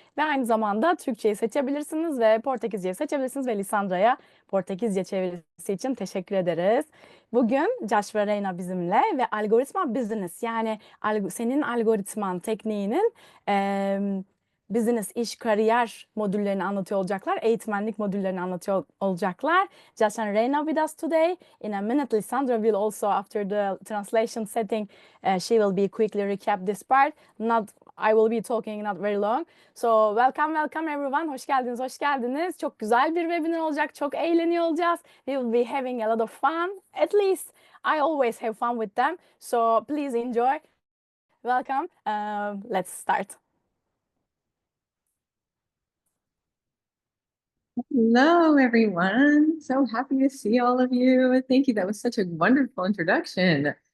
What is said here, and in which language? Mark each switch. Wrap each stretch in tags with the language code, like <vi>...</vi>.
<tr>Ve aynı zamanda Türkçeyi seçebilirsiniz ve Portekizceyi seçebilirsiniz ve Lisandra'ya Portekizce çevirisi için teşekkür ederiz. Bugün Josh ve Reyna bizimle ve algoritma business, yani senin algoritman tekniğinin business, iş, kariyer modüllerini anlatıyor olacaklar. Eğitmenlik modüllerini anlatıyor olacaklar.</tr> <en>Josh and Reyna with us today. In a minute, Lisandra will also, after the translation setting, she will be quickly recap this part. I will be talking not very long. So welcome everyone.</en> <tr>Hoş geldiniz, hoş geldiniz. Çok güzel bir webinar olacak. Çok eğleniyor olacağız.</tr> <en>We will be having a lot of fun. At least I always have fun with them. So please enjoy. Welcome. Let's start. Hello, everyone. So happy to see all of you. Thank you. That was such a wonderful introduction.</en>